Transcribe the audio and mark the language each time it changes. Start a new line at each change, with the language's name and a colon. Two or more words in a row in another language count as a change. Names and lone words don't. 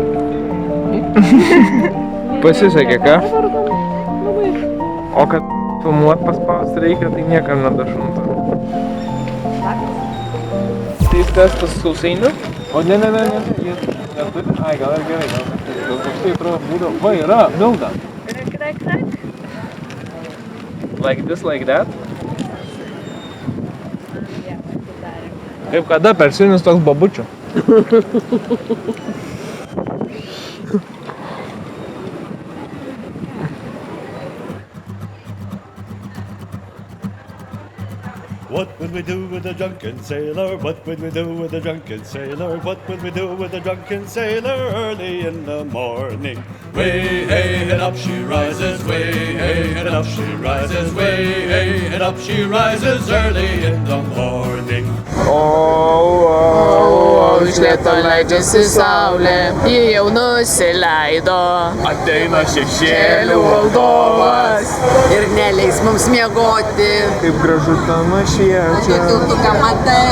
Lithuanian: Pasisekė, ką? O kad filmuot paspausti reikia, tai niekam nedašunta. Tai testas sausainių? O ne. Jie neturi. Ai, gal ir gerai, gal neturi. Gal toksai atrodo būdavo. Va, yra, Milda.
English: Like this, like that.
Lithuanian: Kaip kada persinis toks babučių.
English: What would we do with a drunken sailor? What would we do with a drunken sailor? What would we do with a drunken sailor early in the morning? Way, hey, and up she rises, way, hey, and up she rises, way, hey, and up she rises early in the morning.
Lithuanian: Iš lėto leidžiasi saulė, ji jau nusileido. Ateina šešėlių valdovas. Ir neleis mums miegoti. Kaip gražu tama šviečia. Tiltuką matai.